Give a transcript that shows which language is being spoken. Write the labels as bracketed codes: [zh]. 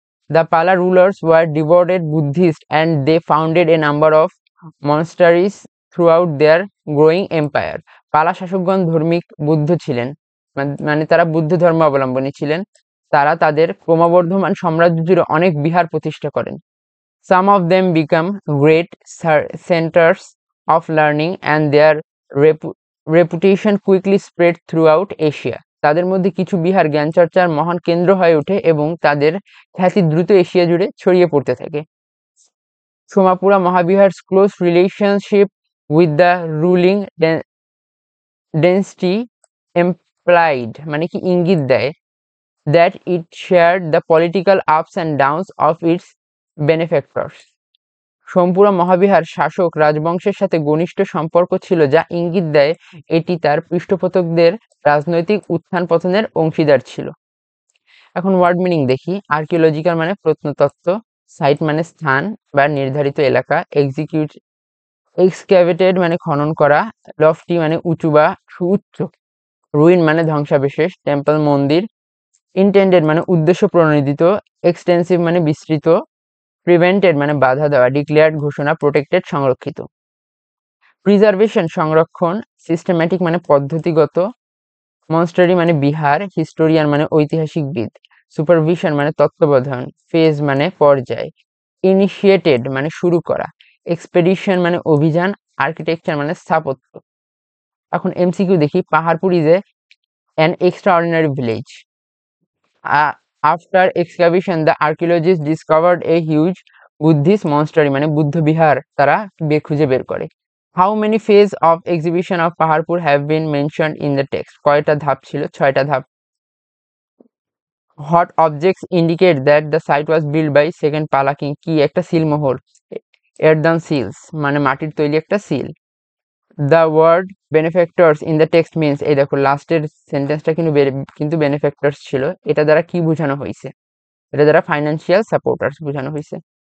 [en] The Pala rulers were devoted Buddhist and they founded a number of monasteries throughout their growing empire. [bn] পালা শাসকগণ ধার্মিক বুদ্ধ ছিলেন, মানে তারা বুদ্ধ ধর্ম অবলম্বনী ছিলেন। তারা তাদের ক্রমবর্ধমান সাম্রাজ্য জুড়ে অনেক বিহার প্রতিষ্ঠা করেন। [en] Some of them become great centers of learning and their reputation quickly spread throughout Asia। [bn] তাদের মধ্যে কিছু বিহার জ্ঞানচর্চার মহান কেন্দ্র হয়ে ওঠে এবং তাদের খ্যাতি দ্রুত এশিয়া জুড়ে ছড়িয়ে পড়তে থাকে। [en] Somapura Mahavihara's close relationship with the ruling dynasty implied, [bn] মানে কি ইঙ্গিত দেয়, [en] that it shared the political ups and downs of its benefactors। [bn] Somapura Mahavihara শাসক রাজবংশের সাথে ঘনিষ্ঠ সম্পর্ক ছিল, যা ইঙ্গিত দেয় এটি তার পৃষ্ঠপোষকদের রাজনৈতিক উত্থান পতনের অংশীদার ছিল। এখন ওয়ার্ড মিনিং দেখি। আর্কিওলজিক্যাল মানে প্রত্নতত্ত্ব, সাইট মানে স্থান বা নির্ধারিত এলাকা, এক্সক্যাভেটেড মানে খনন করা, লফটি মানে উঁচু বা সুউচ্চ, রুইন মানে ধ্বংসাবশেষ, টেম্পল মন্দির, ইন্টেন্ডেড মানে উদ্দেশ্য প্রণোদিত, এক্সটেন্সিভ মানে বিস্তৃত, প্রিভেন্টেড মানে বাধা দেওয়া, ডিক্লেয়ার্ড ঘোষণা, প্রোটেক্টেড সংরক্ষিত। প্রিজার্ভেশন সংরক্ষণ, সিস্টেম্যাটিক মানে পদ্ধতিগত, মনস্টারি মানে বিহার, হিস্টোরিয়ান মানে ঐতিহাসিকবিদ, সুপারভিশন মানে তত্ত্বাবধান, ফেজ মানে পর্যায়, ইনিশিয়েটেড মানে শুরু করা, এক্সপেডিশন মানে অভিযান, আর্কিটেকচার মানে স্থাপত্য। এখন এমসিকিউ দেখি। [en] Paharpur is an extraordinary village. After excavation, the archaeologists discovered a huge Buddhist monastery, [bn] মানে বুদ্ধ বিহার তারা খুঁজে বের করে। [en] How many phases of exhibition of Paharpur have been mentioned in the text? [bn] কয়টা ধাপ ছিল? 6টা ধাপ। [en] What objects indicate that the site was built by second Pala king? [bn] কি একটা সিলমোহর, [en] earthen seals, [bn] মানে মাটির তৈরি একটা seal. [en] The word benefactors in the text means, [bn] এই দেখো লাস্টের সেন্টেন্সটা কিন্তু benefactors ছিল, এটা দ্বারা কি বোঝানো হয়েছে? এটা দ্বারা ফাইন্যান্সিয়াল সাপোর্টার্স বোঝানো হয়েছে।